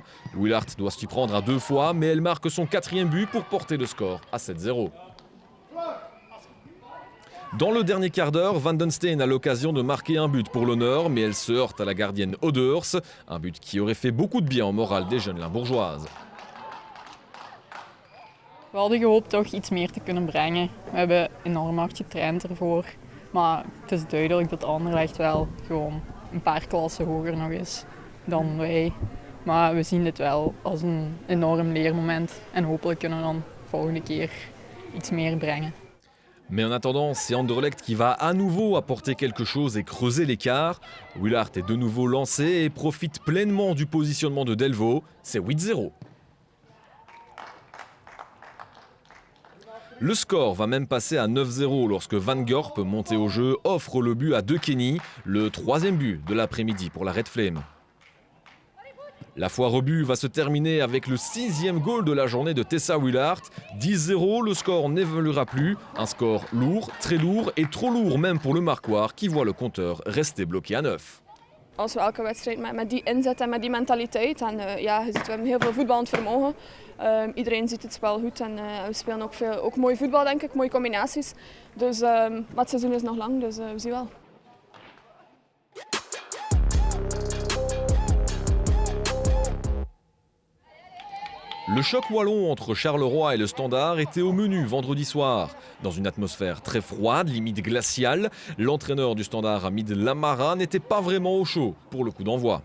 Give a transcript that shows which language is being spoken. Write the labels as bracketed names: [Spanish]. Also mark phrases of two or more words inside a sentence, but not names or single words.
[French] Willaert doit s'y prendre à 2 fois, mais elle marque son 4e but pour porter le score à 7-0. Dans le dernier quart d'heure, Van den Steen a l'occasion de marquer un but pour l'honneur, mais elle se heurte à la gardienne Odeurs, un but qui aurait fait beaucoup de bien au moral des jeunes Limbourgeoises. [Dutch] We hadden gehoopt toch iets meer te kunnen brengen. We hebben enorm hard getraind ervoor. Maar het is duidelijk dat Anderlecht wel gewoon een paar klassen hoger nog is dan wij. Maar we zien dit wel als een enorm leermoment. En hopelijk kunnen we dan volgende keer iets meer brengen. [French] Mais en attendant, c'est Anderlecht qui va à nouveau apporter quelque chose et creuser l'écart. Willaert est de nouveau lancé et profite pleinement du positionnement de Delvaux. C'est 8-0. Le score va même passer à 9-0 lorsque Van Gorp, monté au jeu, offre le but à De Kenny, le troisième but de l'après-midi pour la Red Flame. La foire au but va se terminer avec le 6e goal de la journée de Tessa Willaert. 10-0, le score n'évoluera plus. Un score lourd, très lourd et trop lourd même pour le Marquois qui voit le compteur rester bloqué à 9. [Dutch] Als we elke wedstrijd met die inzet en met die mentaliteit. En ja, je ziet, we hebben heel veel voetballend vermogen. Iedereen ziet het spel goed en we spelen ook mooi voetbal, denk ik, mooie combinaties. Dus, maar het seizoen is nog lang, dus we zien wel. [French] Le choc wallon entre Charleroi et le Standard était au menu vendredi soir. Dans une atmosphère très froide, limite glaciale, l'entraîneur du Standard, Hamid Lamara, n'était pas vraiment au chaud pour le coup d'envoi.